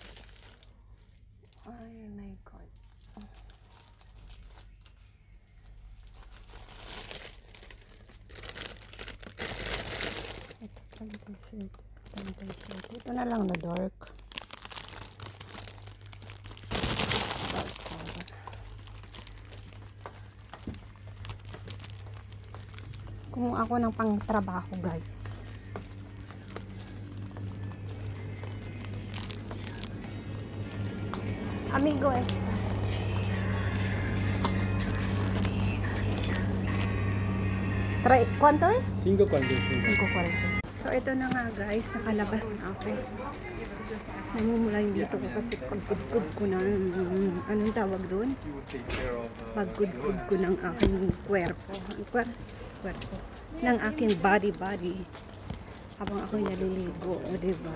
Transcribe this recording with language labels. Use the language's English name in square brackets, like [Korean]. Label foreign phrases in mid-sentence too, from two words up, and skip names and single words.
[Filipino] Ay [English] my God. [Filipino] Ito 37. Ito na lang na dark. Kung ako ng pang-trabaho guys. [Spanish] Amigo esta. ¿Cuánto es? 5.45. 5.40. [Filipino] So ito na nga guys, nakalabas na ako. Namumula yung dito ko kasi pagkudkud ko ng anong tawag doon? Pagkudkud ko ng aking kwerpo. Kwerpo ng aking body habang ako naliligo, o diba?